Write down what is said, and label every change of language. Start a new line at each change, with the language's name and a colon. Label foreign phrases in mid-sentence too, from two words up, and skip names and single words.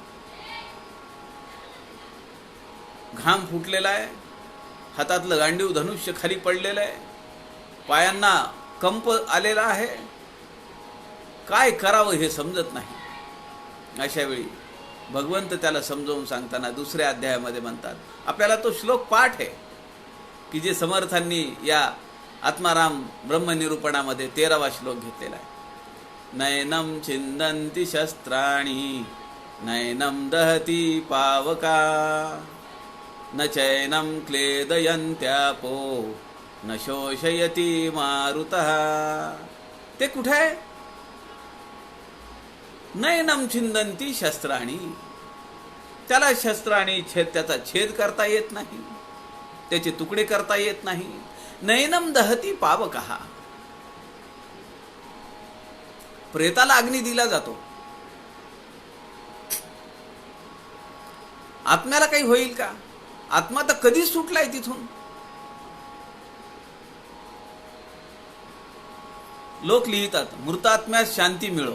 Marathi: घाम फुटलेला आहे, हातातलं गांडीव धनुष्य खाली पडलेलं आहे, पायांना कंप आलेला आहे, काय करावं हे समजत नाही. अशा वेळी भगवंत त्याला समजावून सांगताना दुसऱ्या अध्यायामध्ये म्हणतात, आपल्याला तो श्लोक पाठ आहे की जे समर्थांनी या आत्माराम ब्रह्मनिरूपणामध्ये 13वा श्लोक घेतलेला आहे.
Sanskrit: नयनम छिंदन्ति शस्त्राणि नयनम दहती पावका न चैनम क्लेदयन्त्यापो न शोषयती मारुतः.
Marathi: ते कुठे आहे?
Sanskrit: नयनम छिंदन्ति शस्त्राणि.
Marathi: त्याला शस्त्राणी त्याचा छेद करता येत नाही, त्याचे तुकडे करता येत नाही.
Sanskrit: नयनम दहती पावकः.
Marathi: प्रेताला अग्नी दिला जातो, आत्म्याला काही होईल का? आत्मा तर कधीच सुटलाय तिथून. लोक लिहितात, मृतात्म्यास शांती मिळो.